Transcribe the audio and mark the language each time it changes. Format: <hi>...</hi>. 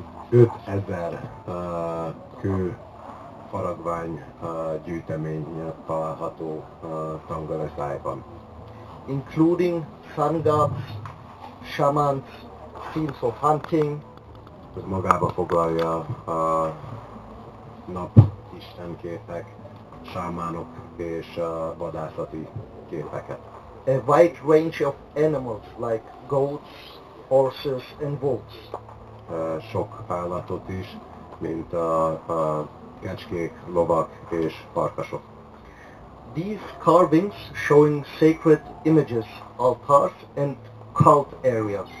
<hu>5000 kő faragvány gyűjtemény található Tamgalusaiban.</hu> <en>Including sun gods, shamans, scenes of hunting,</en> <hu>Ez magába foglalja a nap istenképek, sámánok és vadászati képeket.</hu> <en>a wide range of animals like goats, horses and wolves.</en> <hu>Sok állatot is, mint a kecskék, lovak és farkasok.</hu> <en>These carvings showing sacred images, altars and cult areas.</en>